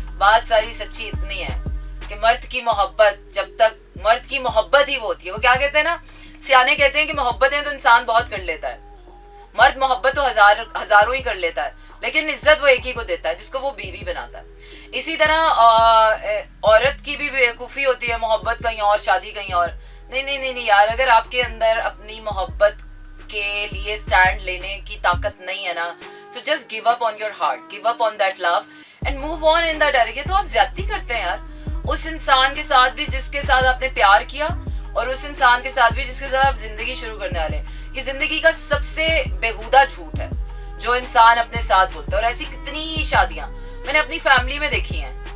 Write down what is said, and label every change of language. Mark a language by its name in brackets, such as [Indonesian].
[Urdu] بات ساری سچی اتنی ہے کہ مرد کی محبت, جب تک مرد کی محبت ہی وہ ہوتی ہے, وہ کیا کہتے ہیں نا, سیانے کہتے ہیں کہ محبتیں تو انسان بہت کر لیتا ہے, مرد محبت تو ہزاروں ہی کر لیتا ہے, لیکن عزت وہ ایک ہی کو دیتا ہے جس کو وہ بیوی بناتا ہے. اسی طرح عورت کی بھی بیوقوفی ہوتی ہے, محبت کہیں اور شادی کہیں اور. نہیں یار, اگر آپ کے اندر اپنی محبت کے لیے سٹینڈ لینے کی طاقت نہیں ہے نا, [English] so just give up on your heart, give up on that love and move on in that direction. [Urdu] تو آپ زیادتی کرتے ہیں یار اس انسان کے ساتھ بھی جس کے ساتھ آپ نے پیار کیا, اور اس انسان کے ساتھ بھی جس کے ساتھ آپ زندگی شروع کرنے والے. یہ زندگی کا سب سے بےہودہ جھوٹ ہے جو انسان اپنے ساتھ بولتا ہے. اور ایسی کتنی شادیاں میں نے اپنی فیملی میں دیکھی ہیں.